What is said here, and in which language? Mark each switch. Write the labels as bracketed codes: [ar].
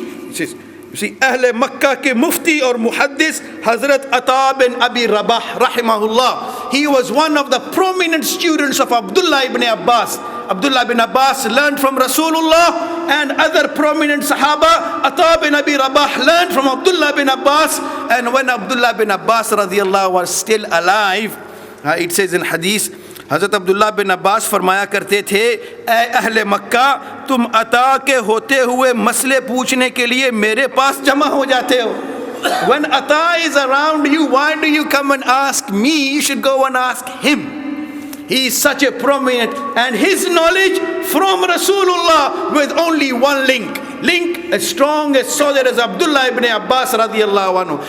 [en] It says, you see, [hi] Ahle Makkah ke Mufti or Muhaddis, [en] Hazrat Ata bin Abi Rabah rahimahullah. He was one of the prominent students of Abdullah ibn Abbas. Abdullah ibn Abbas learned from Rasulullah and other prominent Sahaba. Ata bin Abi Rabah learned from Abdullah ibn Abbas. And when Abdullah ibn Abbas radiyallahu was still alive, it says in hadith, [hi] Hazrat Abdullah bin Abbas फरमाया करते थे, ऐ अहले मक्का, तुम अता के होते हुए मसले पूछने के लिए मेरे पास जमा हो जाते हो. [en] When Ata is around you, why do you come and ask me? You should go and ask him. He is such a prominent, and his knowledge from Rasulullah with only 1 link as strong as solid as Abdullah ibn Abbas radiyallahu anhu.